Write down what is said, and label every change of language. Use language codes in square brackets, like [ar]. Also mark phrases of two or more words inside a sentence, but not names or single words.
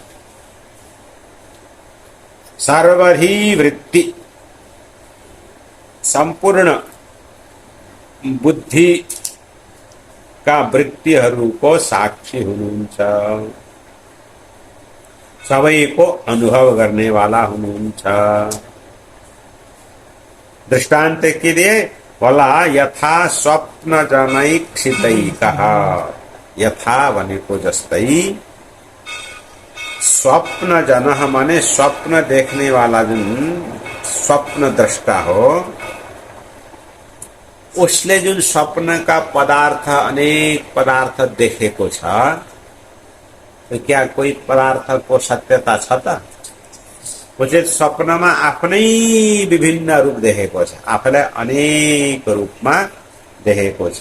[ne] सर्वधी वृत्ति सम्पूर्ण बुद्धि का वृत्तिहरूको साक्षी हुनुहुन्छ, सबैको अनुभव गर्नेवाला हुनुहुन्छ। [hi] दृष्टान्त के लिए बोला, [sa] यथा स्वप्न जनैक्षितैकः। [ne] यथा भनेको जस्तै, [sa] स्वप्न जनः [hi] माने स्वप्न देखने वाला [ne] जुन स्वप्न दृष्टा हो, उसले जुन स्वप्नका पदार्थ अनेक पदार्थ देखेको छ, [hi] तो क्या [ne] कोही पदार्थको सत्यता छ त? उसले स्वप्नमा आफ्नै विभिन्न रूप देखेको छ, आफैलाई अनेक रूपमा देखेको छ।